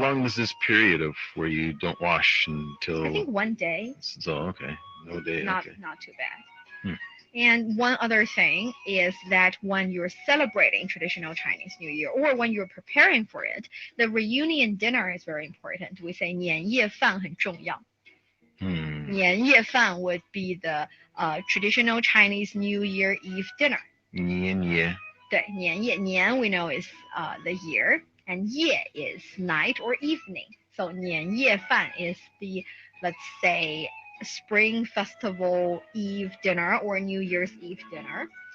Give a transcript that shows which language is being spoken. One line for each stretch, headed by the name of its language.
English: long is this period of where you don't wash until? I think one day. So okay, no day. Not Okay. too bad. Hmm. And one other thing is that when you're celebrating traditional Chinese New Year or when you're preparing for it, the reunion dinner is very important. We say
Chinese: 年夜饭很重要.
English: 年夜饭 would be the traditional Chinese New Year Eve dinner.
Chinese: 年夜. 对，年夜，
English: 年 we know is the year, and 夜 is night or evening. So 年夜饭 is the, let's say, spring festival eve dinner or New Year's Eve dinner.